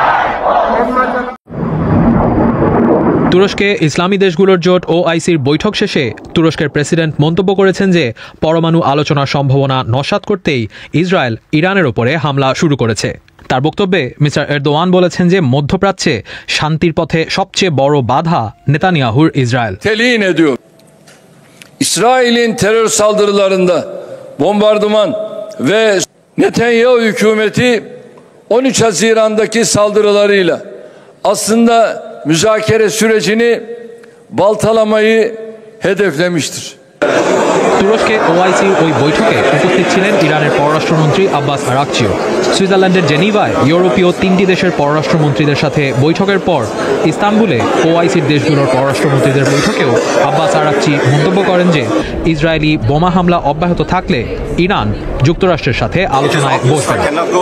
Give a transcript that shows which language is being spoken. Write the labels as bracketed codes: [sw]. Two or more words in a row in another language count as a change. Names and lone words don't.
[bn] তুরস্কে ইসলামী দেশগুলোর জোট OICর বৈঠক শেষে তুরস্কের প্রেসিডেন্ট মন্তব্য করেছেন যে পরমাণু আলোচনার সম্ভাবনা নস্যাৎ করতেই ইসরায়েল ইরানের ওপরে হামলা শুরু করেছে। তার বক্তব্যে মিস্টার এরদোয়ান বলেছেন যে মধ্যপ্রাচ্যে শান্তির পথে সবচেয়ে বড় বাধা নেতানিয়াহুর ইসরায়েল। [tr] Telin ediyor. İsrail'in terör saldırılarında bombardıman ve Netanyahu hükümeti 13 Haziran'daki saldırılarıyla aslında müzakere sürecini baltalamayı hedeflemiştir. [bn] তুরস্কে OICর ওই বৈঠকে উপস্থিত ছিলেন ইরানের পররাষ্ট্রমন্ত্রী আব্বাস আরাকচিও। সুইজারল্যান্ডের জেনিভায় ইউরোপীয় 3টি দেশের পররাষ্ট্রমন্ত্রীদের সাথে বৈঠকের পর ইস্তানবুলে OICর দেশগুলোর পররাষ্ট্রমন্ত্রীদের বৈঠকেও আব্বাস আরাকচি মন্তব্য করেন যে ইসরায়েলি বোমা হামলা অব্যাহত থাকলে ইরান যুক্তরাষ্ট্রের সাথে আলোচনায় বসবে না।